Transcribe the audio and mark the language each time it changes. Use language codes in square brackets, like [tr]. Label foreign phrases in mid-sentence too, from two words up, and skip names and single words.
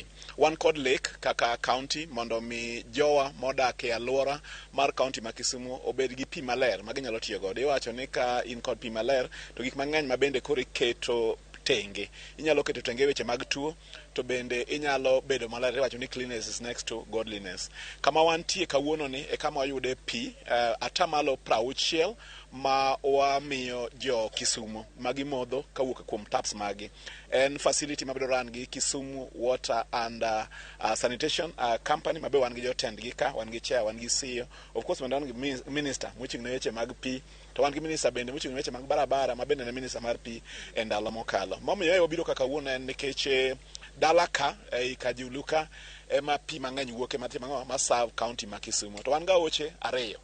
[luo] Wan kod lake kaka county mondo mi jowa modak e alwora mar county ma Kisumu obed gi pi maler ma ginyalo tiyo godo. Iwacho ni ka in kod pi maler to gik mang'eny ma bende koro iketo tenge. Inyalo keto tenge weche mag tuo to bende inyalo bedo maler. Iwacho ni [en] cleanliness is next to godliness. [luo] Kama wantie kawuono ni e kama wayude pi atamalo 60 ma wamiyo jo Kisumu magimodho kawuok kuom taps magi. En facility mabedo ran gi Kisumu Water and Sanitation Company mabe wan gi jotend gi ka, wan gi chair, wan gi CEO. [en] Of course [luo] wan gi minister mochung' ne weche mag pi, to wan gi minister bende mochung' ne weche mag barabara mabende ne minister mar pi e ndalo mokalo. Momiyo obiro kaka wuono en nikech dala ka ei Kajulu ka ema pi mang'eny wuoke ma serve county ma Kisumu. To wan ga oche ariyo.